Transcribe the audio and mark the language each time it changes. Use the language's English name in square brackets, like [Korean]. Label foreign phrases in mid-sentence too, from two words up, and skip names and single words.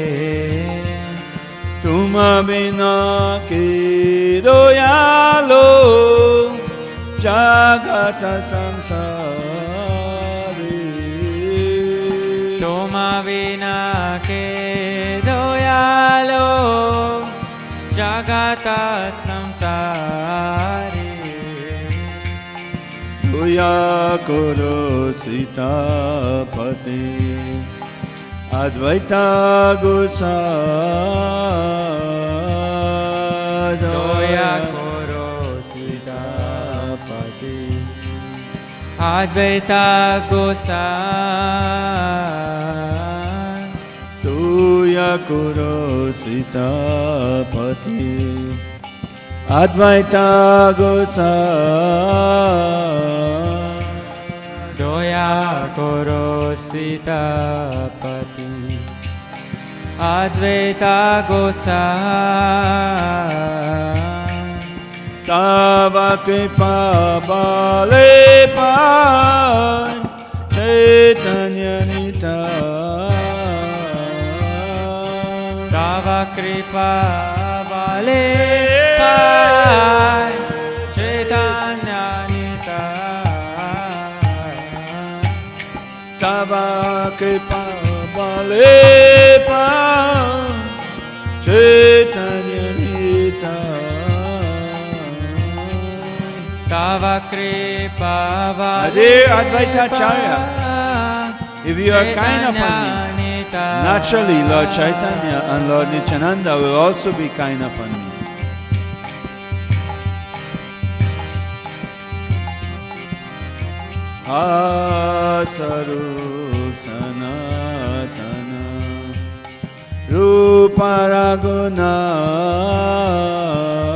[Bangla] তুমা বিনা কি দয়ালো জগত সংসারী তোমা বিনা কে দয়ালো জগত সংসারী দয়া করো সীতাপতি অদ্বৈত গোসাই দয়া করো সীতাপতি অদ্বৈত গোসাই দয়া করো সীতাপতি অদ্বৈত গোসাই দয়া করো সীতাপতি অদ্বৈত গোসাই তব কৃপা বলে পাই চৈতন্য নিতাই তব কৃপা বলে পাই চৈতন্য নিতাই তব কৃপা বলে পাই চৈতন্য নিতাই তব কৃপা বলে [English] Dear Advaita Acharya, if you are kind upon me, naturally Lord Chaitanya and Lord Nityananda will also be kind upon me. [Bangla] অসরূপ সনাতন রূপ রগুনা